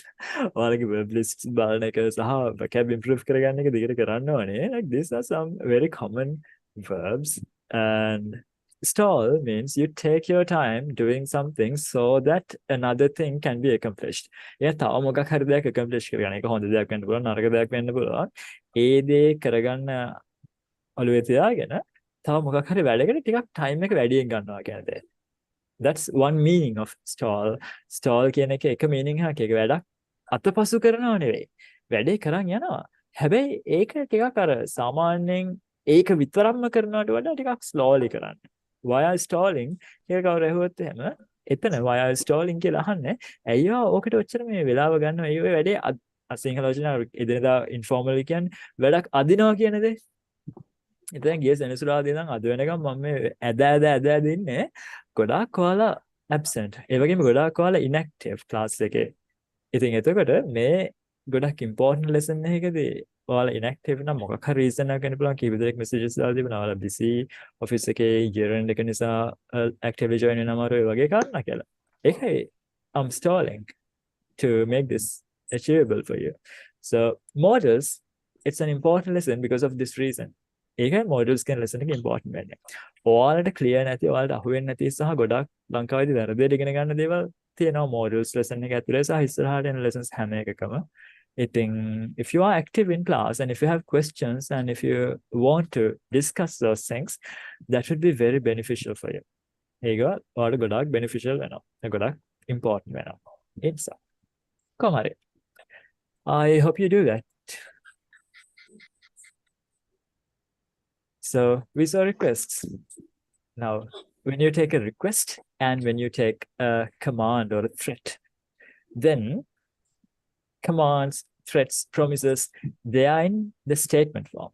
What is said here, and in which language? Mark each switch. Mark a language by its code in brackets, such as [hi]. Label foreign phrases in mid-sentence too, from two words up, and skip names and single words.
[si] ඔයාලගේ [en] verb lists [si] බලන එක සහ [en] vocab improve [si] කරගන්න එක දිගට කරන්න ඕනේ. [en] Like these are some very common verbs. And stall means you take your time doing something so that another thing can be accomplished. [si] එයා තව මොකක් හරි දෙයක් accomplish කරගන්න. ඒක හොඳ දෙයක් වෙන්න පුළුවන්, නරක දෙයක් වෙන්න පුළුවන්. ඒ දේ කරගන්න ඔළුවේ තියාගෙන තව මොකක් හරි වැඩකට ටිකක් time එක වැඩියෙන් ගන්නවා කියන දේ. [en] That's one meaning of stall. [si] Stall කියන එක meaning එකක්. ඒක වැඩක් අතපසු කරනව නෙවෙයි. වැඩේ කරන් යනවා. හැබැයි ඒක ටිකක් අර සාමාන්‍යයෙන් ඒක විතරක්ම කරනවට වඩා ටිකක් slowly කරන්න. [en] Why are stalling? [si] කියලා කවුරු ඇහුවොත් එහෙම එතන [en] why are stalling [si] කියලා අහන්නේ. ඇයියා ඕකට ඔච්චර මේ වෙලාව ගන්නවා. ඒ වැඩේ සිංහල වචන එදිනදා informal කියන්නේ වැඩක් අදිනවා කියන දේ. ඉතින් ගිය සෙනසුරාදා ඉඳන් අද වෙනකම් මම මේ ඇද ඉන්නේ ගොඩාක් ඔයාලා absent. ඒ වගේම ගොඩාක් ඔයාලා [en] inactive class [si] එකේ. ඉතින් එතකොට මේ ගොඩක් [en] important lesson [si] එකකදී ඔයාලා inactive නම් මොකක් හරි reason එකක් වෙන්න පුළුවන්. කීප දෙනෙක් messages දාලා තිබුණා. ඔයාලා [en] busy office [si] එකේ [en] year end [si] එක නිසා [en] actively join [si] වෙන අමාරු ඒ වගේ කාරණා කියලා. [en] ඒකයි I'm stalling to make this achievable for you. So models, it's an important lesson because of this reason. [si] ඒකයි models කියන lesson එක important වෙන්නේ. ඔයාලට clear නැති, ඔයාලට අහු වෙන්නේ නැති සහ ගොඩක් ලංකාවේදී වැරදියට ඉගෙන ගන්න දේවල් තියෙනවා [en] models lesson [si] එක ඇතුලේ සහ ඉස්සරහට එන lessons හැම එකකම. [en] ඉතින් if you are active in class and if you have questions and if you want to discuss those things, that would be very beneficial for you. [si] ඒක ඔයාලට ගොඩක් beneficial වෙනවා. ගොඩක් important වෙනවා. [en] It's so. Come on. I hope you do that. So we saw requests. Now, when you take a request and when you take a command or a threat, then commands, threats, promises, they are in the statement form.